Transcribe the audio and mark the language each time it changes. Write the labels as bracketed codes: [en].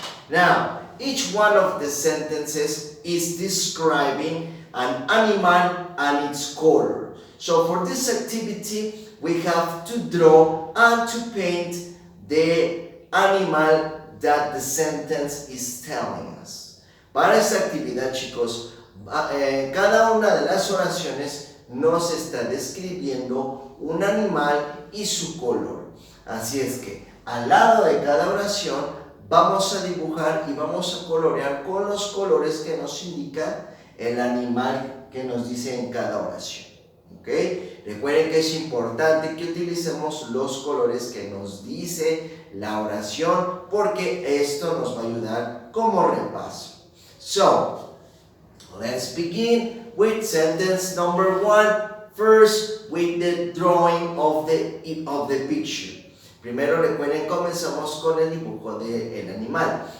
[en] Now, each one of the sentences is describing an animal and its color. So for this activity, we have to draw and to paint the animal that the sentence is telling us. [es] Para esta actividad, chicos, cada una de las oraciones nos está describiendo un animal y su color. Así es que al lado de cada oración vamos a dibujar y vamos a colorear con los colores que nos indica el animal que nos dice en cada oración. ¿Okay? Recuerden que es importante que utilicemos los colores que nos dice la oración porque esto nos va a ayudar como repaso. [en] So, let's begin with sentence number 1. First, with the drawing of the picture. [es] Primero, recuerden, comenzamos con el dibujo del animal.